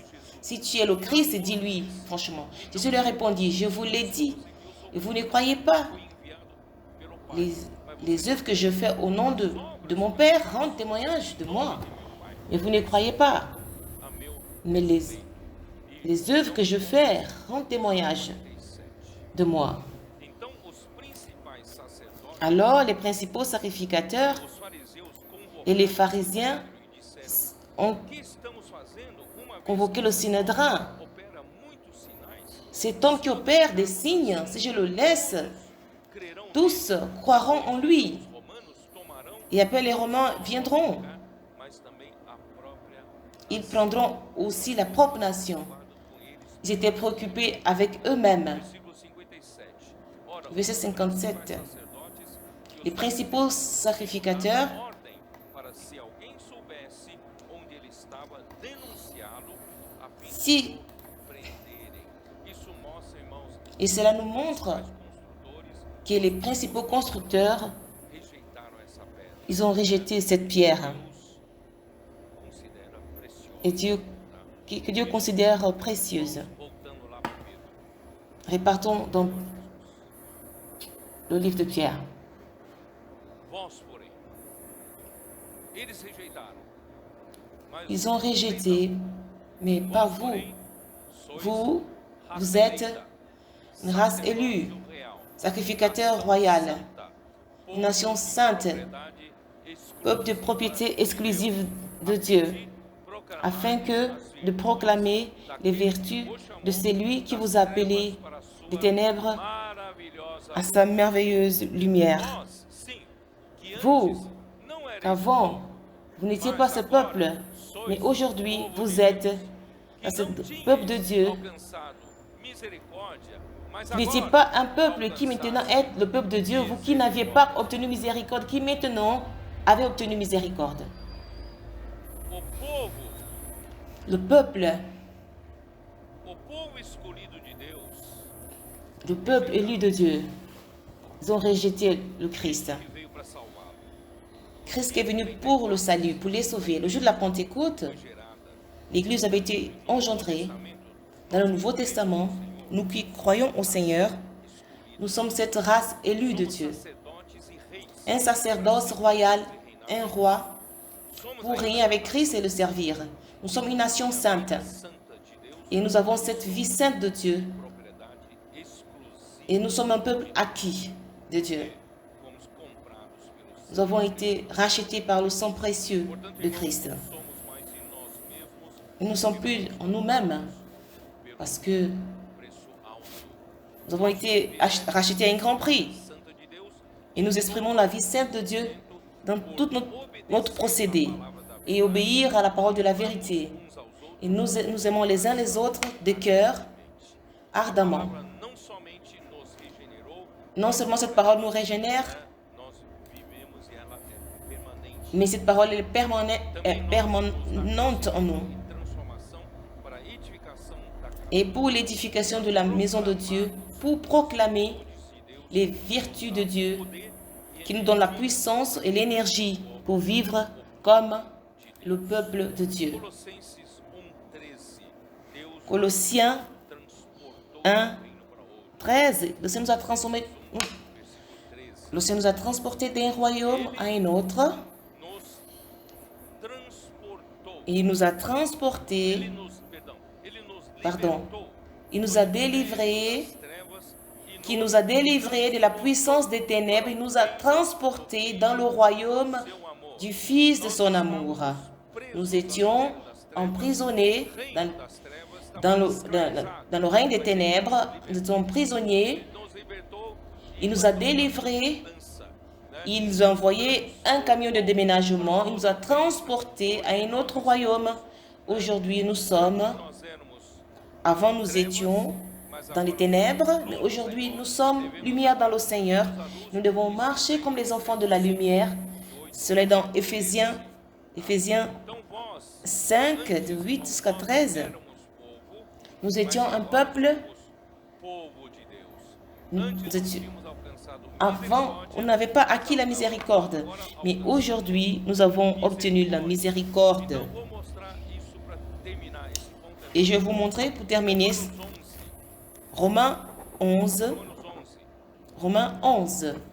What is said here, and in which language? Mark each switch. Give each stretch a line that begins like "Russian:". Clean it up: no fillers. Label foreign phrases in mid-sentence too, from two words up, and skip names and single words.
French: Si tu es le Christ, dis-lui franchement. Jésus leur répondit, je vous l'ai dit, et vous ne croyez pas. Les œuvres que je fais au nom de mon Père rendent témoignage de moi. Et vous ne croyez pas.
Portuguese: a meu
French: Mais les œuvres que je fais rendent témoignage 47. de moi.
Portuguese: Então, os principais sacerdotes,
French: Alors les principaux sacrificateurs
Portuguese: os fariseus
French: et les
Portuguese: convocaram
French: pharisiens
Portuguese: e disseram:
French: ont
Portuguese: O que estamos fazendo? Uma vez
French: convoqué le Synhédrin.
Portuguese: opera muitos sinais,
French: Cet homme qui opère des signes, si je le laisse,
Portuguese: crerão
French: tous croiront en lui.
Portuguese: os romanos, tomarão
French: Et après les Romains viendront.
Portuguese: mas também a própria
French: Ils prendront aussi la propre nation.
Portuguese: com eles.
French: Ils étaient préoccupés avec eux-mêmes.
Portuguese: Versículo 57. Ora,
French: Verset
Portuguese: os
French: 57.
Portuguese: sacerdotes e
French: Les
Portuguese: os
French: principaux sacrificateurs
Portuguese: ordem para se alguém soubesse onde ele estava, denunciá-lo a fim de
French: Si,
Portuguese: prenderem. Isso mostra, irmãos,
French: et cela nous montre
Portuguese: os construtores
French: que les principaux constructeurs,
Portuguese: rejeitaram essa pedra.
French: ils ont rejeté cette pierre.
Portuguese: Deus considera preciosa.
French: Et que Dieu considère précieuse.
Portuguese: Voltando lá primeiro.
French: Repartons dans le livre de Pierre.
Portuguese: Vós, porém, eles rejeitaram. Mas
French: Ils ont rejeté, mais pas vous.
Portuguese: porém, sois
French: Vous,
Portuguese: raça
French: vous êtes
Portuguese: eleita,
French: une race
Portuguese: sacerdócio
French: élue,
Portuguese: real,
French: sacrificateur royal,
Portuguese: santa, povo
French: nation de sainte,
Portuguese: propriedade exclusiva,
French: peuple de propriété exclusive de Dieu,
Portuguese: proclamar
French: afin que de proclamer les vertus de celui qui vous a appelé
Portuguese: para a sua
French: des ténèbres
Portuguese: maravilhosa
French: à sa merveilleuse lumière.
Portuguese: nós, sim, que
French: Vous,
Portuguese: antes não erais
French: qu'avant, vous n'étiez pas ce peuple, mais aujourd'hui, vous êtes ce peuple de Dieu.
Portuguese: alcançado misericórdia, mas
French: Vous n'étiez
Portuguese: agora
French: pas un peuple qui maintenant est le peuple de Dieu, vous qui n'aviez pas obtenu miséricorde, qui maintenant avez obtenu miséricorde.
Portuguese: o povo
French: Le peuple
Portuguese: escolhido de Deus,
French: le peuple élu de Dieu, ils ont rejeté le Christ.
Portuguese: que veio para salvá-lo,
French: Christ qui est venu pour le salut, pour les sauver. Le jour de la Pentecôte,
Portuguese: gerada
French: l'Église avait été engendrée dans le Nouveau Testament. Nous qui croyons au Seigneur, nous sommes cette race élue de Dieu.
Portuguese: sacerdotes e reis.
French: Un sacerdoce royal, un roi,
Portuguese: Somos
French: pour
Portuguese: a
French: régner avec Christ et le servir. Nous sommes une nation sainte
Portuguese: santa de Deus,
French: et nous avons cette vie sainte de Dieu
Portuguese: propriedade exclusiva,
French: et nous sommes un peuple acquis de Dieu.
Portuguese: fomos comprados pelo Senhor.
French: Nous avons été rachetés par le sang précieux
Portuguese: Portanto,
French: de
Portuguese: irmãos,
French: Christ.
Portuguese: não somos mais em nós mesmos,
French: Nous ne sommes plus en nous-mêmes parce que
Portuguese: preço alto.
French: nous avons été rachetés à un grand prix
Portuguese: Santa de Deus,
French: et nous exprimons la vie sainte de Dieu dans tout notre procédé et obéir à la parole de la vérité.
Portuguese: uns aos outros,
French: Et nous aimons les uns les autres de cœur ardemment.
Portuguese: a palavra não somente nos regenerou,
French: Non seulement cette parole nous régénère,
Portuguese: nós vivemos e ela é permanente.
French: mais cette parole est permanente en nous.
Portuguese: E transformação para a edificação da casa
French: Et pour l'édification de la maison de Dieu, pour proclamer les vertus de Dieu qui nous donnent la puissance et l'énergie pour vivre comme le peuple de Dieu.
Portuguese: Colossenses 1:13. Deus
French: Colossiens
Portuguese: transportou
French: 1,
Portuguese: do reino para outro.
French: 13, le Seigneur nous a transformés,
Portuguese: Versículo 13.
French: le Seigneur nous a transportés d'un royaume à un autre
Portuguese: Nos transportou.
French: et il nous a
Portuguese: Ele
French: transportés,
Portuguese: nos
French: Pardon.
Portuguese: libertou
French: il nous a délivrés,
Portuguese: das trevas e
French: qui nous a délivrés de la puissance des ténèbres, il nous a transportés dans le royaume
Portuguese: seu amor.
French: du Fils de son amour. Nous étions emprisonnés
Portuguese: Reino das trevas,
French: dans le règne des ténèbres, nous étions prisonniers,
Portuguese: nos libertou
French: il nous a délivrés,
Portuguese: dança, né?
French: il nous a envoyé un camion de déménagement, il nous a transportés à un autre royaume. Aujourd'hui, nous sommes,
Portuguese: Nós éramos,
French: avant nous étions dans les ténèbres, mais aujourd'hui, nous sommes lumière dans le Seigneur. Nous devons marcher comme les enfants de la lumière. Cela est dans Éphésiens
Portuguese: então vós
French: 5, de 8 jusqu'à 13.
Portuguese: éramos povo,
French: Nous étions un peuple,
Portuguese: povo de Deus.
French: nous
Portuguese: Antes
French: étions-
Portuguese: tínhamos alcançado
French: avant, on n'avait pas acquis la miséricorde, mais aujourd'hui, nous avons obtenu la miséricorde.
Portuguese: Então vou mostrar isso para terminar esse ponto aqui.
French: Et je vais vous montrer, pour terminer,
Portuguese: Romanos 11.
French: Romains 11.
Portuguese: Romanos 11.
French: Romains 11.